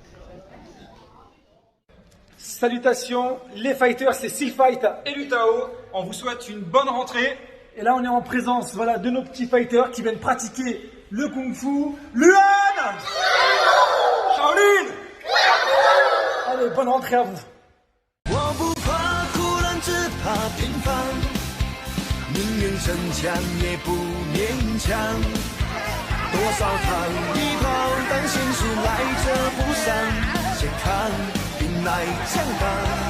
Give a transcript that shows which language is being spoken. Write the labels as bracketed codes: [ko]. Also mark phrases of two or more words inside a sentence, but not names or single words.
[fr] Salutations, les fighters, c'est Sealfight et Lutao. On vous souhaite une bonne rentrée. Et là, on est en présence de nos petits fighters qui viennent pratiquer le Kung Fu. Luan, Shaolin. Allez, bonne rentrée à vous. [zh] 我不怕苦难，只怕平凡，宁愿逞强也不勉强。多少趟一跑，但心事来者不善，先看兵来将挡。